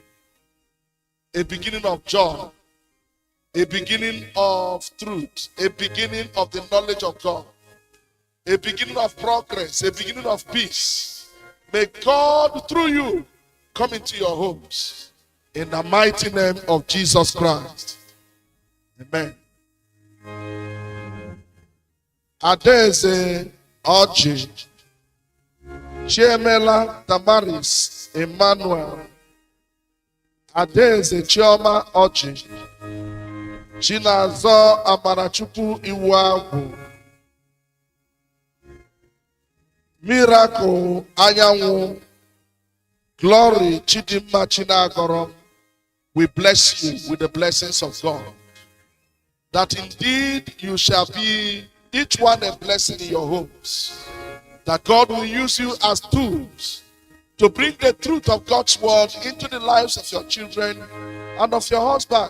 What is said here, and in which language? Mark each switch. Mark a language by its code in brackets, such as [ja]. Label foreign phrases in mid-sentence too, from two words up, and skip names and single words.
[en] A beginning of joy. A beginning of truth. A beginning of the knowledge of God. A beginning of progress. A beginning of peace. May God, through you, come into your homes. In the mighty name of Jesus Christ. Amen. Adeze Oji. Chiemela Damaris Emmanuel. Adeze Chioma Oji. Chinazo Amarachukwu Iwagu. Miracle Anyanwu. Glory Chidimma Chinagoro. We bless you with the blessings of God. That indeed you shall be each one a blessing in your homes. That God will use you as tools to bring the truth of God's word into the lives of your children and of your husband.